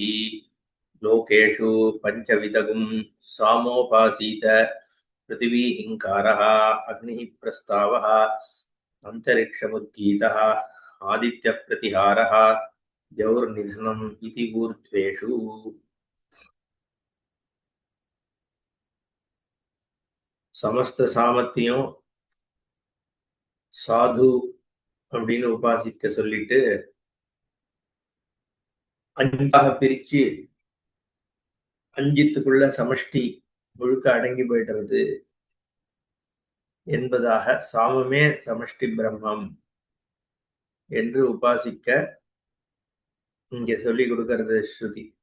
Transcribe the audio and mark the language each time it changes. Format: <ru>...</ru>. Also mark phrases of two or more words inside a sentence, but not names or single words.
<sa>लोकेषु पञ्चविधगुं सामोपासीत पृथिवी हिंकारः अग्निः प्रस्तावः अन्तरिक्षमुद्गीतः आदित्यप्रतिहारः द्यौर्निधनम् इति ऊर्ध्वेषु।</sa> <ta>समस्त சாமர்த்தியம் சாது அப்படின்னு உபாசிக்க சொல்லிட்டு அஞ்சாக பிரிச்சு அஞ்சித்துக்குள்ள சமஷ்டி முழுக்க அடங்கி போயிடுறது என்பதாக சாமமே சமஷ்டி பிரம்மம் என்று உபாசிக்க இங்க சொல்லி கொடுக்கிறது ஸ்ருதி.</ta>